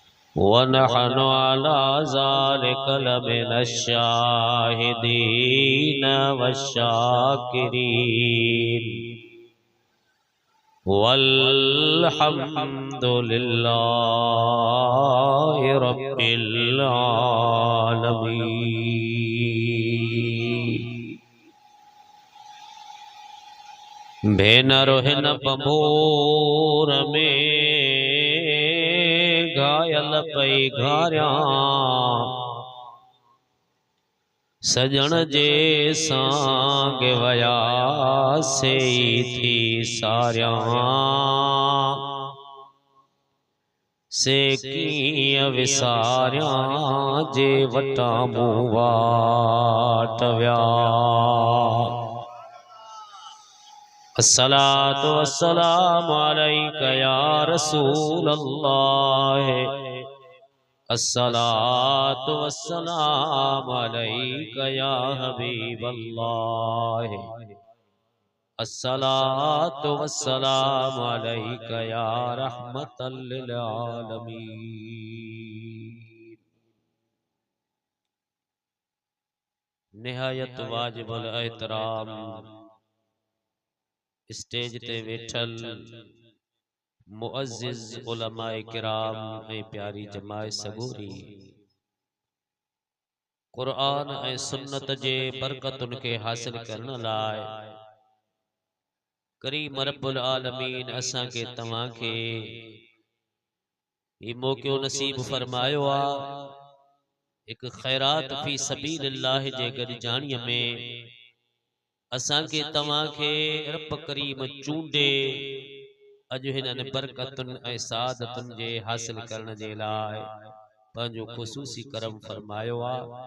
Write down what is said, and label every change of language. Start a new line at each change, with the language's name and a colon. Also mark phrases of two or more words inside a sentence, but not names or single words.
Arabic: ونحن على ذلك لمن الشاهدين والشاكرين والحمد لله رب العالمين.
Sindhi: भेनरो हिन बंबोर में घायल पई घारियां, सजण जे सांग वया से थी सारियां, से कीअं विसारियां जे वटां मूं वाट विया।
Arabic: الصلاة والسلام عليك يا رسول الله، الصلاة والسلام عليك يا حبيب الله، الصلاة والسلام عليك يا رحمة للعالمين.
Sindhi: निहायत वाजिबुल एहतराम स्टेज ते वेठल मुअज़्ज़िज़ उलमाए किराम ऐं प्यारी जमाए सगोरी, क़ुरआन ऐं सुन्नत जे बरकतुन के हासिल करण लाए करीम
Arabic: رب العالمين
Sindhi: असां के तव्हां के ये मौक़ो नसीब फरमायो आ। एक खैरात
Arabic: في سبيل الله
Sindhi: जे गॾिजाणीअ में असां के तव्हां के रब करीम चूंडे अॼु हिननि बरकतुन ऐं सादतुन जे हासिल करण जे लाइ पंहिंजो ख़ुसूसी करम फरमायो आ।